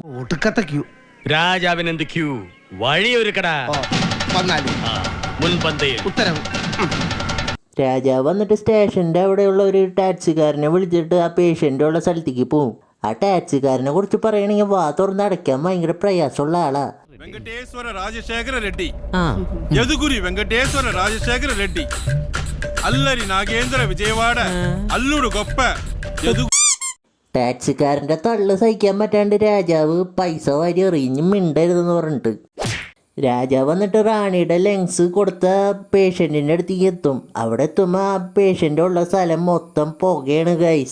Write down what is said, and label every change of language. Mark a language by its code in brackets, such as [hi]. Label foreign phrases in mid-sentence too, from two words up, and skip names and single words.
[ml] രാജാവിനെന്ത് ക്യൂ വഴിയൊരുക്കടാ. ഉത്തരവ്. രാജാവ് വന്നിട്ട് സ്റ്റേഷൻ്റെ അവിടെയുള്ള ഒരു ടാക്സിക്കാരനെ വിളിച്ചിട്ട് ആ പേഷ്യൻ്റ് ഉള്ള സ്ഥലത്തേക്ക് പോവും. ആ ടാക്സിക്കാരനെ കുറിച്ച് പറയുകയാണെങ്കിൽ വാ തുറന്ന് അടയ്ക്കാൻ ഭയങ്കര പ്രയാസമുള്ള ആളാ. [te] వెంకటేశ్వర రాజశేఖర రెడ్డి, యదుగురి వెంకటేశ్వర రాజశేఖర రెడ్డి, అల్లరి నాగేంద్ర విజయవాడ, అల్లుడు గొప్ప [ml] ടാക്സിക്കാരൻ്റെ തള്ളു സഹിക്കാൻ പറ്റാണ്ട് രാജാവ് പൈസ വാരി എറിഞ്ഞ് മിണ്ടരുതെന്ന് പറഞ്ഞിട്ട് രാജാവ് വന്നിട്ട് റാണിയുടെ ലങ്സ് കൊടുത്ത പേഷ്യൻറ്റിൻ്റെ അടുത്തേക്ക് എത്തും. അവിടെ എത്തുമ്പോൾ ആ പേഷ്യൻ്റ് ഉള്ള സ്ഥലം മൊത്തം പുകയാണ് ഗൈസ്.